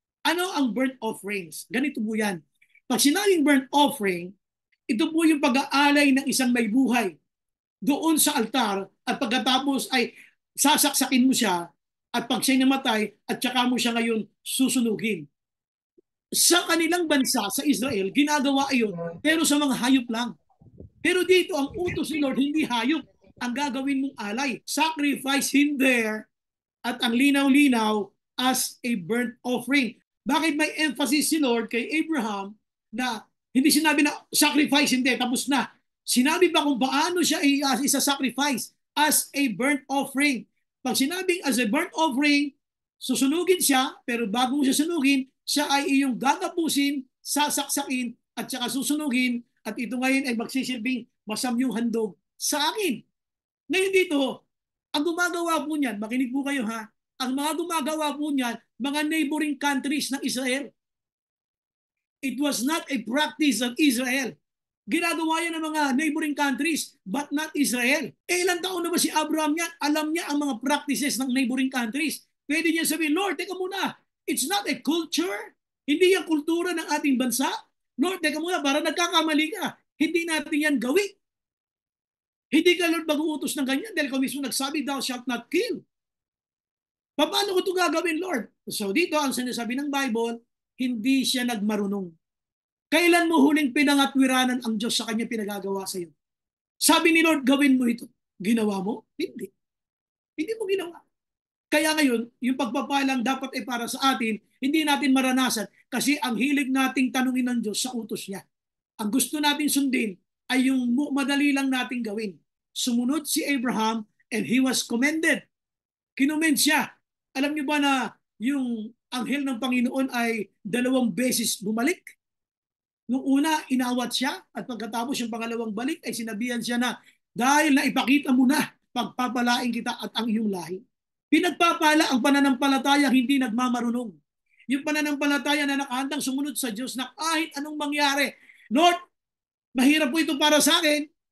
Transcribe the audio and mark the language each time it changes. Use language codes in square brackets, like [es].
[tl] Ano ang burnt offerings? Ganito po yan. Pag sinabing burnt offering, ito po yung pag-aalay ng isang may buhay doon sa altar, at pagkatapos ay sasaksakin mo siya, at pag siya'y namatay, at saka mo siya ngayon susunugin. Sa kanilang bansa, sa Israel, ginagawa iyon, pero sa mga hayop lang. Pero dito, ang utos ni Lord, hindi hayop ang gagawin mong alay. [en] Sacrifice him there, [tl] at ang linaw-linaw [en] as a burnt offering. [tl] Bakit may emphasis si Lord kay Abraham na hindi sinabi na sacrifice, hindi, tapos na. Sinabi ba kung paano siya isa-sacrifice [en] as a burnt offering? [tl] Pag sinabing [en] as a burnt offering, [tl] susunugin siya, pero bago mo siya sunugin, siya ay iyong gagapusin, sasaksakin, at saka susunugin, at ito ngayon ay magsisilbing masamyong handog sa akin. Ngayon dito, ang gumagawa po niyan, makinig po kayo ha, ang mga gumagawa po niyan, mga neighboring countries ng Israel. [en] It was not a practice of Israel. [tl] Ginagawa yan ng mga neighboring countries, [en] but not Israel. [tl] Ilang taon na ba si Abraham yan? Alam niya ang mga practices ng neighboring countries. Pwede niya sabihin, Lord, teka muna, [en] it's not a culture. [tl] Hindi yan kultura ng ating bansa. Lord, teka muna, para nagkakamali ka. Hindi natin yan gawin. Hindi ka, Lord, mag-uutos ng ganyan dahil kung mismo nagsabi, [en] thou shalt not kill. [tl] Paano ko ito gagawin, Lord? So dito, ang sinasabi ng Bible, hindi siya nagmarunong. Kailan mo huling pinangatwiranan ang Diyos sa kanya pinagagawa sa iyo? Sabi ni Lord, gawin mo ito. Ginawa mo? Hindi. Hindi mo ginawa. Kaya ngayon, yung pagpapalang dapat ay para sa atin, hindi natin maranasan kasi ang hilig nating tanungin ng Diyos sa utos niya. Ang gusto natin sundin ay yung madali lang nating gawin. Sumunod si Abraham [en] and he was commended. [tl] Kinommend siya. Alam niyo ba na yung anghel ng Panginoon ay 2 beses bumalik? Nung una, inawat siya, at pagkatapos yung pangalawang balik ay sinabihan siya na dahil na ipakita mo na, pagpapalain kita at ang iyong lahi. Pinagpapala ang pananampalataya hindi nagmamarunong. Yung pananampalataya na nakahandang sumunod sa Diyos na kahit anong mangyari, Lord, mahirap po ito para sa akin.